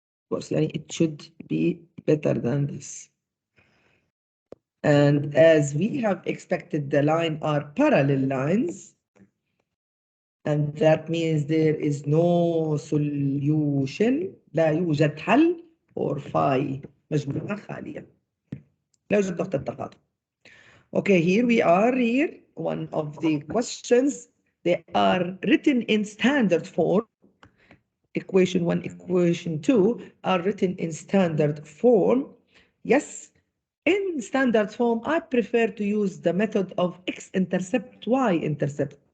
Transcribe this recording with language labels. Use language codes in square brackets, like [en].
[en] Of course, it should be better than this. And as we have expected, the line are parallel lines. And that means there is no solution. [ar] لا يوجد حل [en] for phi [ar] مجموعة خالية. لا يوجد نقطة تقاطع. [en] Okay, here we are here. One of the questions, they are written in standard form. Equation 1, equation 2 are written in standard form. Yes, in standard form, I prefer to use the method of x-intercept, y-intercept.